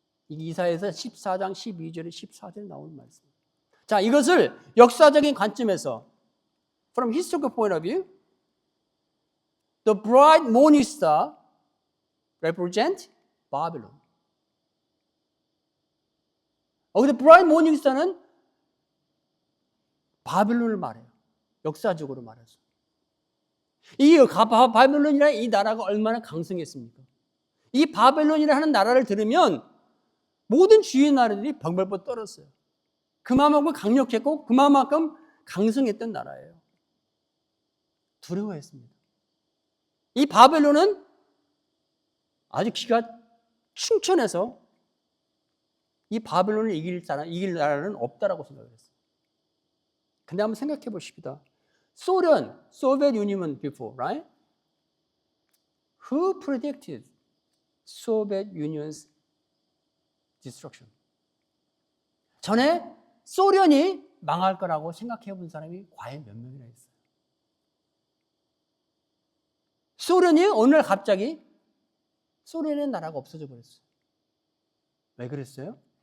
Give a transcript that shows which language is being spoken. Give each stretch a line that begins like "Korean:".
Korean: 이사야서 14장 12절에 14절에 나오는 말씀. 자, 이것을 역사적인 관점에서
English: from historical point of view, the bright morning star represent Babylon.
Korean: 근데
English: bright morning star
Korean: 는 바벨론을 말해요. 역사적으로 말해서. 이 바벨론이라는 이 나라가 얼마나 강성했습니까? 이 바벨론이라는 나라를 들으면 모든 주위의 나라들이 벌벌 떨었어요. 그만큼 강력했고 그만큼 강성했던 나라예요. 두려워했습니다. 이 바벨론은 아주 기가 충천해서 이 바벨론을 이길 나라는 없다라고 생각을 했어요. 근데 한번 생각해 보십시다.
English: Soviet Union before, right? Who predicted Soviet Union's destruction?
Korean: 전에 소련이 망할 거라고 생각해 본 사람이 과연 몇 명이나 있어요? 소련이 어느 날 갑자기 소련의 나라가 없어져 버렸어요. 왜 그랬어요?